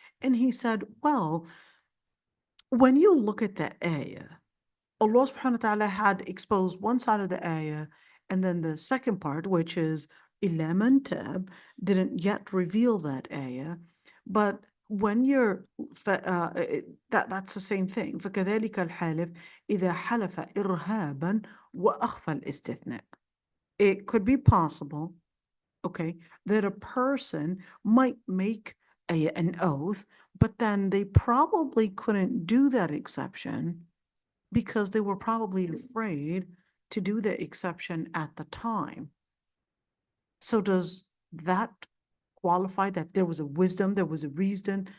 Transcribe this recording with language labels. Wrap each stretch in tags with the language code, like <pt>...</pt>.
<en>And he said, well, when you look at that ayah, Allah subhanahu wa ta'ala had exposed one side of the ayah, and then the second part, which is</en> <ar>illa man tab,</ar> <en>didn't yet reveal that ayah. But when you're that's the same thing.</en> <ar>فكذلك الحالف إذا حلف إرهابا وأخفى الاستثناء.</ar> <en>It could be possible, okay, that a person might make an oath, but then they probably couldn't do that exception because they were probably afraid to do the exception at the time. So does that qualify that there was a wisdom, there was a reason?</en>